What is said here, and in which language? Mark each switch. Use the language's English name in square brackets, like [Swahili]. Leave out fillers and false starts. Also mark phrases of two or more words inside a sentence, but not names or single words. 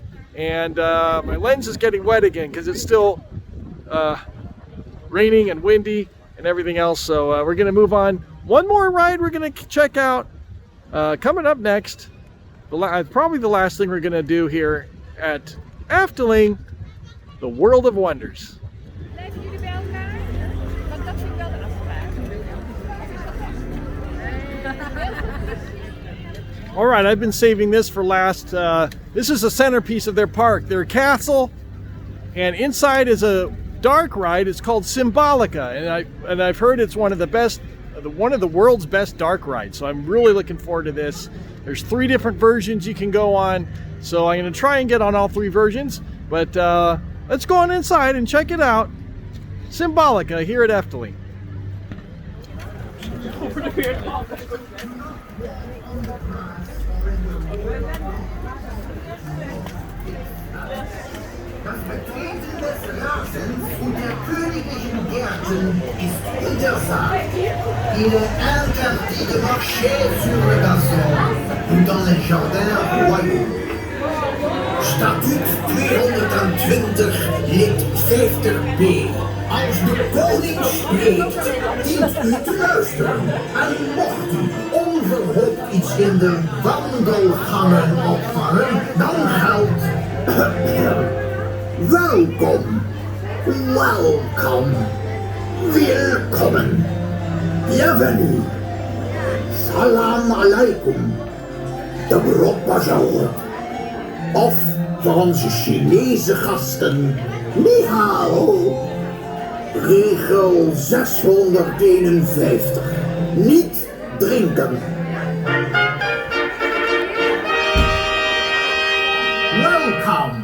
[English] And my lens is getting wet again because it's still raining and windy and everything else. So we're gonna move on. One more ride we're gonna check out. Coming up next, probably the last thing we're going to do here at Efteling, the World of Wonders. [Dutch] Blijven jullie bij elkaar? Want dat vind ik wel de afspraak. [English] All right, I've been saving this for last. This is the centerpiece of their park, their castle, and inside is a dark ride. It's called Symbolica, and I've heard it's one of the world's best dark rides. So I'm really looking forward to this. There's 3 different versions you can go on. So I'm going to try and get on all 3 versions. But let's go on inside and check it out. Symbolica here at Efteling. [German] Und der königlichen Gärten ist untersagt. [French] Il est interdit de marcher sur le gazon ou dans les jardins royaux. [Dutch] Statuut 220 lid 50b. Als de koning spreekt, dient u te luisteren. En mocht u onverhoopt iets in de wandelgangen opvangen, dan geldt... Welkom. [English] Welcome. [German] Willkommen. [French] Bienvenue. [Arabic] السلام عليكم. Dobrot Bazaar. [Dutch] Of voor onze Chinese gasten. [Chinese] Ni hao. [Dutch] Regel 651. Niet drinken. Welkom.